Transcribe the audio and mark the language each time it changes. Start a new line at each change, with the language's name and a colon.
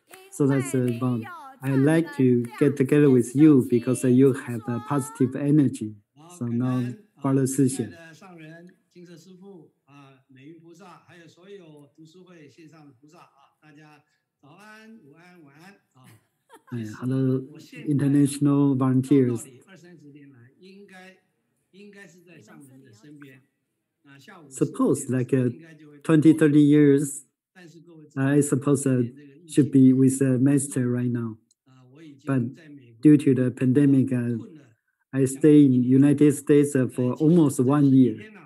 English: So that's about. I like to get together with you because you have a positive energy. So now, Father Sixian.
Chinese: 上人、金色师父啊、美云菩萨，还有所有读书会线上的菩萨啊，大家早安、午安、晚安啊。
English: Hello, international volunteers.
Chinese: 20-30年来，应该是在上人的身边。那下午
English: Suppose like 20, 30 years, I suppose should be with the master right now. But due to the pandemic, I stay in United States for almost 1 year.